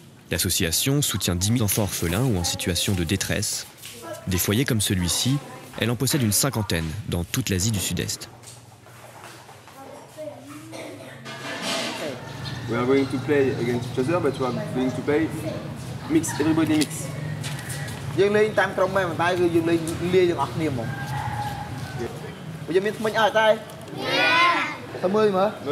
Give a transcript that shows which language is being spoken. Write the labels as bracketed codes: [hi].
[fr] L'association soutient 10 000 enfants orphelins ou en situation de détresse. Des foyers comme celui-ci, elle en possède une 50aine dans toute l'Asie du Sud-Est. [en] We are going to play against each other, but we are going to play mix, everybody mix. [km] យើងលេងតាមក្រុមមែនតែគឺយើងលេងលាយទាំងអស់គ្នាហ្មងយើងមានថ្មិញអត់តែទៅមើលមើល